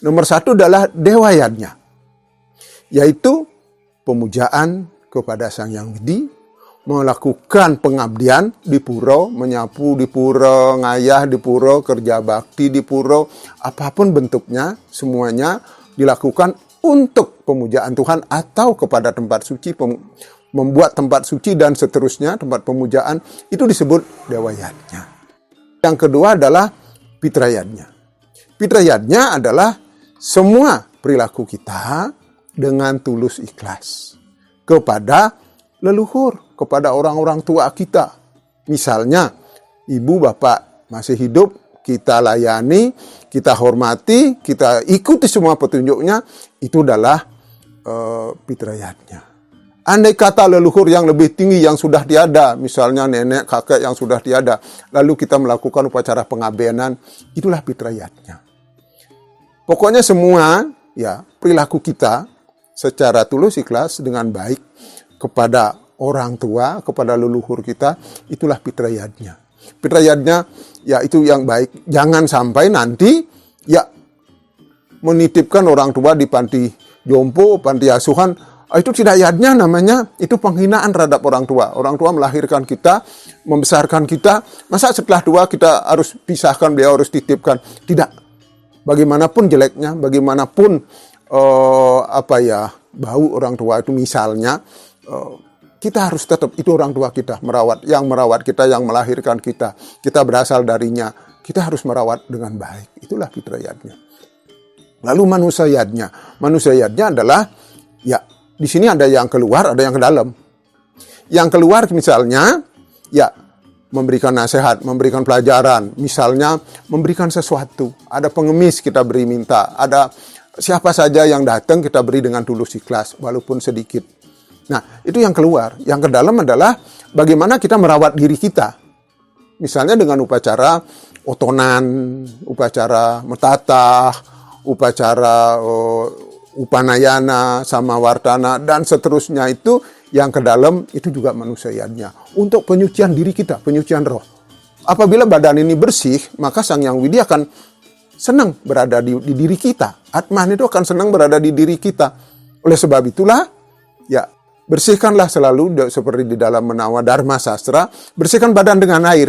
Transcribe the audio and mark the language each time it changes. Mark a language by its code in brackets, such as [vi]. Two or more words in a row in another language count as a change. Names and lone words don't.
[id] Nomor 1 adalah dewa yadnya, yaitu pemujaan kepada Sang Hyang Widi, melakukan pengabdian di pura, menyapu di pura, ngayah di pura, kerja bakti di pura, apapun bentuknya, semuanya dilakukan untuk pemujaan Tuhan atau kepada tempat suci, membuat tempat suci dan seterusnya, tempat pemujaan, itu disebut dewa yadnya. Yang kedua adalah pitra yadnya. Pitra yadnya adalah semua perilaku kita dengan tulus ikhlas kepada leluhur, kepada orang-orang tua kita. Misalnya, ibu bapak masih hidup, kita layani, kita hormati, kita ikuti semua petunjuknya, itu adalah pitra yadnya. Andai kata leluhur yang lebih tinggi yang sudah tiada, misalnya nenek, kakek yang sudah tiada, lalu kita melakukan upacara pengabenan, itulah pitra yadnya. Pokoknya semua ya perilaku kita secara tulus ikhlas dengan baik kepada orang tua, kepada leluhur kita, itulah pitra yadnya. Pitra yadnya ya itu yang baik. Jangan sampai nanti ya menitipkan orang tua di panti jompo, panti asuhan, itu tidak yadnya namanya, itu penghinaan terhadap orang tua. Orang tua melahirkan kita, membesarkan kita, masa setelah tua kita harus pisahkan, beliau harus titipkan? Tidak. Bagaimanapun jeleknya, bagaimanapun bau orang tua itu misalnya, kita harus tetap, itu orang tua kita, yang merawat kita, yang melahirkan kita berasal darinya, kita harus merawat dengan baik. Itulah pitra yadnya. Lalu manusia yadnya adalah ya, di sini ada yang keluar, ada yang ke dalam. Yang keluar misalnya, ya memberikan nasihat, memberikan pelajaran, misalnya memberikan sesuatu. Ada pengemis kita beri minta, ada siapa saja yang datang kita beri dengan tulus ikhlas, walaupun sedikit. Nah, itu yang keluar. Yang ke dalam adalah bagaimana kita merawat diri kita. Misalnya dengan upacara otonan, upacara metatah, upacara upanayana, samawartana, dan seterusnya, itu yang ke dalam, itu juga manusia yadnya. Untuk penyucian diri kita, penyucian roh. Apabila badan ini bersih, maka Sang Hyang Widi akan senang berada di diri kita. Atman itu akan senang berada di diri kita. Oleh sebab itulah, ya bersihkanlah selalu, seperti di dalam Menawa Dharma Sastra, bersihkan badan dengan air.